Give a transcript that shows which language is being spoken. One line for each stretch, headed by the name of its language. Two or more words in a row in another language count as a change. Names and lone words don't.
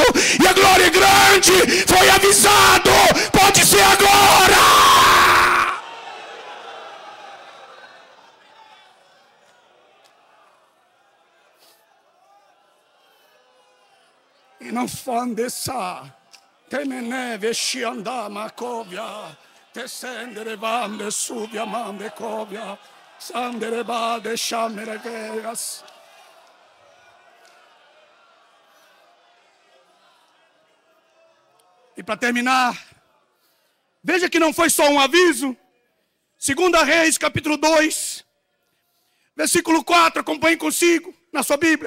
Portuguese: E a glória é grande. Foi avisado. Pode ser agora. E não fandessa. Temene vesci andama covia, te sendere bande subia mande covia, sandere bade chamere vegas. E para terminar, veja que não foi só um aviso. 2 Reis, capítulo 2, versículo 4, acompanhe consigo na sua Bíblia.